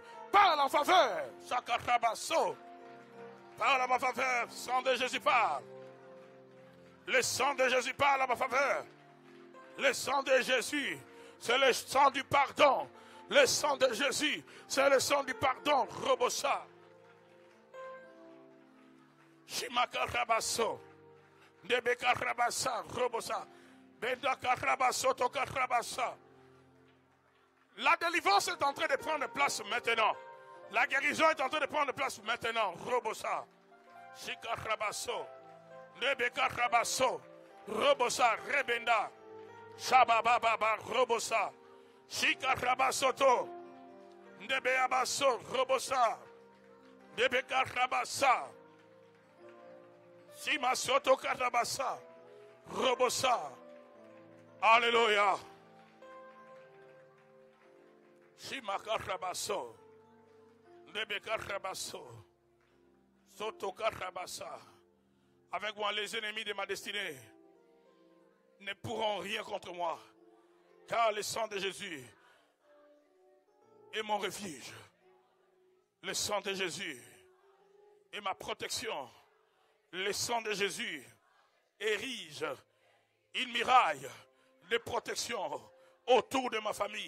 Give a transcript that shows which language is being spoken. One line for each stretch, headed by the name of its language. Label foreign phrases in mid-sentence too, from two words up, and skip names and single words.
French: Parle en faveur. Sakarabaso. Parle à ma faveur. Sang de Jésus parle. Le sang de Jésus parle à ma faveur. Le sang de Jésus, c'est le sang du pardon. Le sang de Jésus, c'est le sang du pardon. Robosa. Shimakarabaso. Nebekarabasa. Robosa. Bendakarabaso. Tokarabasa. La délivrance est en train de prendre place maintenant. La guérison est en train de prendre place maintenant. Robosa. Shikarabaso. Nebekarabaso. Robosa. Rebenda. Shabababa. Robosa. Shikarabasoto. Nebeabaso. Robosa. Nebekarabasa. Shimasoto karabasa. Robosa. Alléluia. Shimakarabaso. Nebekarabaso. Sotokarabasa. Avec moi, les ennemis de ma destinée ne pourront rien contre moi. Car le sang de Jésus est mon refuge. Le sang de Jésus est ma protection. Le sang de Jésus érige une muraille de protection autour de ma famille.